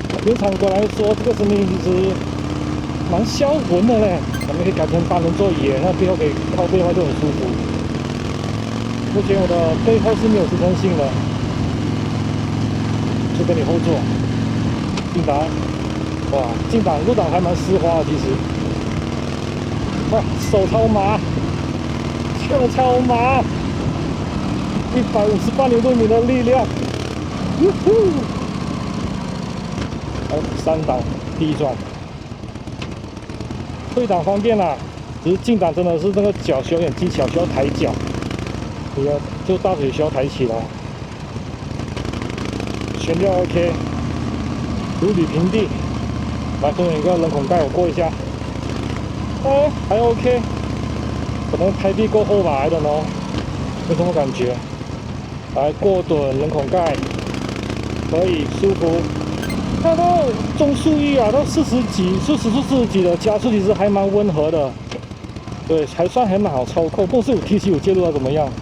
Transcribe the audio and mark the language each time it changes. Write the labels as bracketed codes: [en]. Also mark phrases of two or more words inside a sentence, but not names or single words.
[zh] 原厂管來說，這個声音其實蠻销魂的嘞。咱们可以改成单人座椅，那背后可以靠背的话就很舒服。目前我的背后是没有支撑性的，就跟你后座。进档，哇，进档入档還蠻絲滑的，其實。哇，手超麻，腳超麻，158牛頓米的力量。好，3檔第一轉，退檔方便啦，只是進檔真的是那個腳需要點技巧，需要抬腳，就大腿需要抬起來。懸吊 OK， 如履平地。來，中間有一個人孔蓋，我過一下。哦，還 OK， 可能胎壁夠厚吧 ， [en] I don't know， [zh] 沒什麼感覺。來過躉人孔蓋，可以舒服。它到中速域啊，到40幾，就時速40幾的加速，其實還蠻溫和的。對，還算很好操控。不是有 TC 介入啊，怎麼樣？